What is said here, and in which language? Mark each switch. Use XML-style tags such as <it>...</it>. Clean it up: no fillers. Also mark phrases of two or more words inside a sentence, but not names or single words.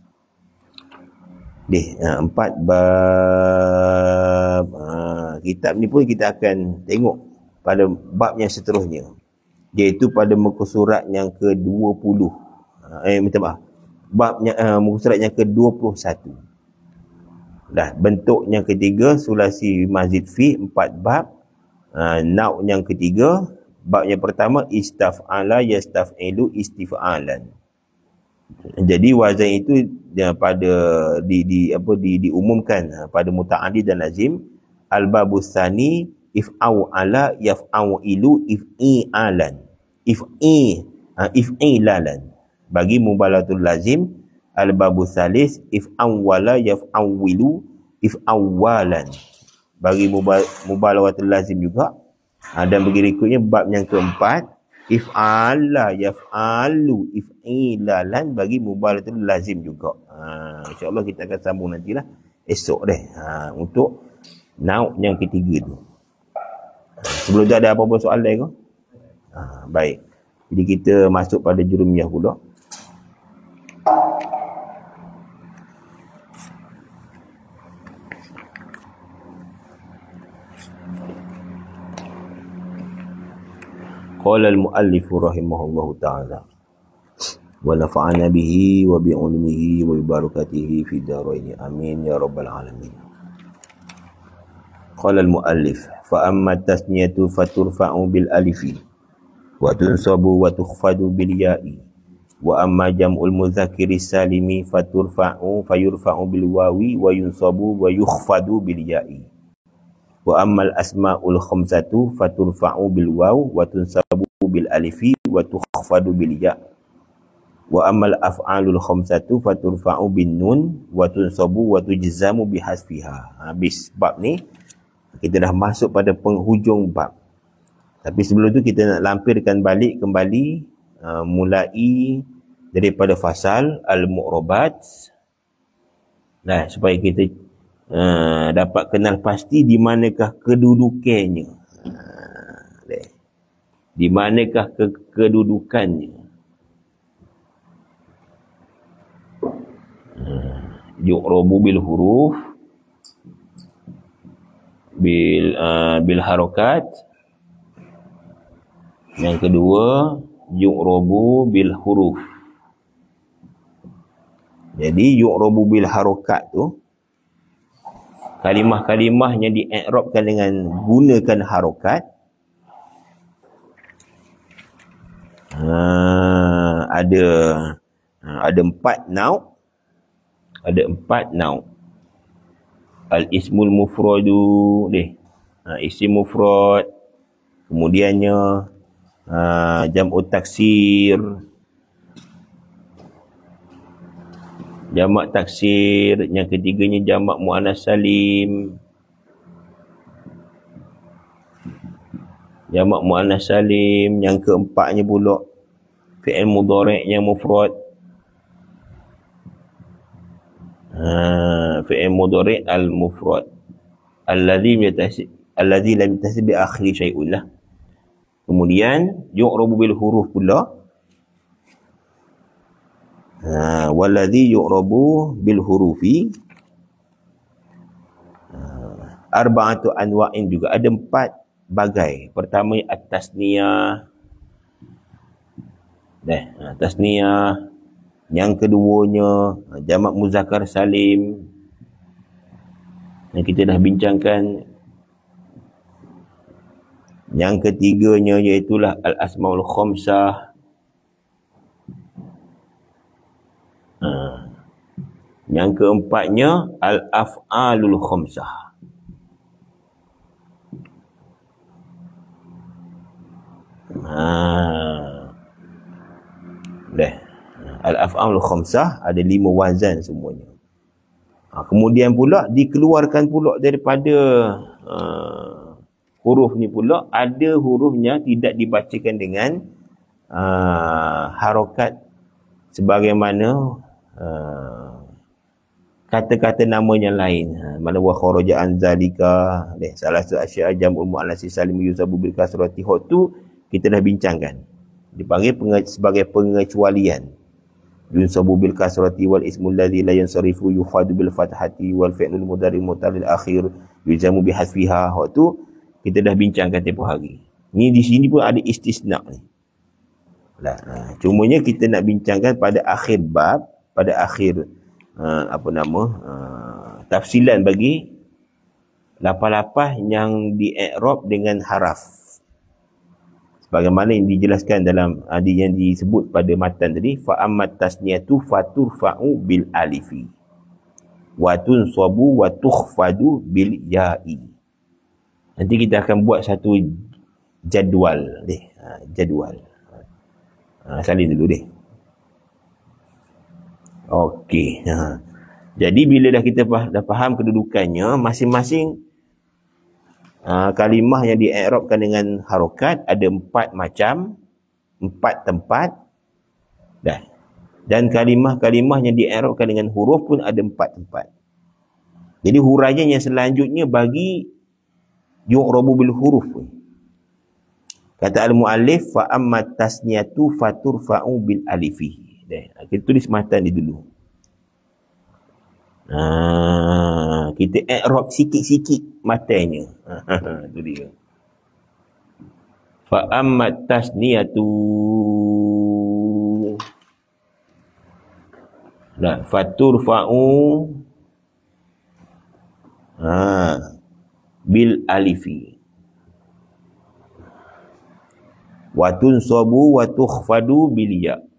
<ms>4 bab. Kitab ni pun kita akan tengok pada bab yang seterusnya, iaitu pada muka surat yang ke-20. Minta maaf. Muka surat yang ke-21. Bentuk yang ketiga</ms> <ar>ثلاثي مزيد فيه,</ar> <ms>4 bab. Nauk yang ketiga, bab yang pertama</ms> <ar>استفعل يستفعل استفعالا.</ar> <ms>Jadi wazan itu pada diumumkan pada muta'addi dan lazim.</ms> <ar>الباب الثاني افعالّ يفعالّ افعيلالا. If'ilalan. Bagi مبالغة اللازم، الباب الثالث افعوّل يفعوّل افعوّالا.</ar> <ms>Bagi</ms> <ar>مبالغة اللازم</ar> <ms>juga. Dan bagi berikutnya bab yang keempat,</ms> <ar>افعلّ يفعلّ افعلالا,</ar> <ms>bagi</ms> <ar>مبالغة اللازم</ar> <ms>juga. InsyaAllah kita akan sambung nantilah esok untuk nauk yang ketiga tu. Sebelum tu ada apa-apa soalan ke? Baik. Jadi kita masuk pada jurumiyah pula.</ms> <ar>قال المؤلف رحمه الله تعالى ونفعنا به وبعلمه وبركاته في الدارين آمين يا رب العالمين. قال المؤلف فأما التثنية فترفع بالألف وتنصب وتخفض بالياء وأما جمع المذكر السالم فيرفع بالواو وينصب ويخفض بالياء. وأما الأسماء الخمسة فترفع بالواو وتنصب بالألف وتخفض بالياء'. وأما الأفعال الخمسة فترفع بالنون وتنصب وتجزم بحذفها.</ar> <ms>Habis bab ni kita dah masuk pada penghujung bab. Tapi sebelum tu kita nak lampirkan balik kembali mulai daripada fasal al-mu'rabat. Supaya kita dapat kenal pasti di manakah kedudukannya. Di manakah kedudukannya.</ms> <ar>يعرب بالحروف بالحركات.</ar> <ms>Yang kedua,</ms> <ar>يعرب بالحروف.</ar> <ms>Jadi</ms> <ar>يعرب بالحركات</ar> <ms>tu kalimah-kalimah yang di-i'rabkan dengan gunakan harokat. Ada 4 nauk. Ada 4 nauk.</ms> <ar>الاسم المفرد</ar> <ms>isim mufrad. Kemudiannya</ms> <ar>جمع التكسير,</ar> <ms>jamak taksir. Yang ketiganya jamak muannas salim. Jamak muannas salim. Yang keempatnya pula fi'il mudhari' yang mufrad.</ms> <ar>فعل مضارع المفرد الذي لم يتصل بآخره شيء له.</ar> <ms>Kemudian yu'rabu bil huruf pula.</ms> <ar>والذي يعرب بالحروف أربعة أنواع</ar> <ms>juga, ada 4 bagai. Pertama at-tasniyah. Tasniyah. Yang keduanya jamak muzakkar salim. Yang kita dah bincangkan. Yang ketiganya iaitulah</ms> <ar>الأسماء الخمسة.</ar> <ms>Yang keempatnya</ms> <ar>الأفعال الخمسة. الأفعال الخمسة</ar> <ms>ada 5 wazan semuanya. Kemudian pula dikeluarkan pula daripada huruf ni pula, ada hurufnya tidak dibacakan dengan harokat sebagaimana kata-kata namanya lain.</ms> <ar>Mana وخرج عن ذلك,</ar> <ms>salah satu</ms> <ar>أشياء جمع المؤنث السالم ينصب بالكسرة,</ar> <ms>tu kita dah bincangkan. Dipanggil sebagai pengecualian.</ms> <ar>ينصب بالكسرة والاسم الذي لا ينصرف يخفض بالفتحة والفعل المضارع المعتل الآخر يجزم بحذفها.</ar> <ms>Tu kita dah bincangkan tempoh hari. Ni di sini pun ada istisna ni. Cumanya kita nak bincangkan pada akhir bab, pada akhir tafsilan bagi lapah-lapah yang di-i'rab dengan haraf. Bagaimana yang dijelaskan dalam yang disebut pada matan tadi,</ms> <ar>فأما التثنية فترفع بالألف وتنصب وتخفض بالياء.</ar> <ms>Nanti kita akan buat satu jadual ni, jadual. Salin dulu deh. Okey. Jadi bila dah kita dah faham kedudukannya, masing-masing kalimah yang di-i'rabkan dengan harokat ada 4 macam, 4 tempat. Dan kalimah-kalimah yang di-i'rabkan dengan huruf pun ada 4 tempat. Jadi huraian yang selanjutnya bagi</ms> <ar>يعرب بالحروف. Kata المؤلف فأما التثنية فترفع بالألف.</ar> <ms>Kita tulis matan ni dulu. Kita i'rab sikit-sikit matanya. Itu dia.</ms> <ar>فأما التثنية فترفع بالألف وتنصب وتخفض بالياء.</ar>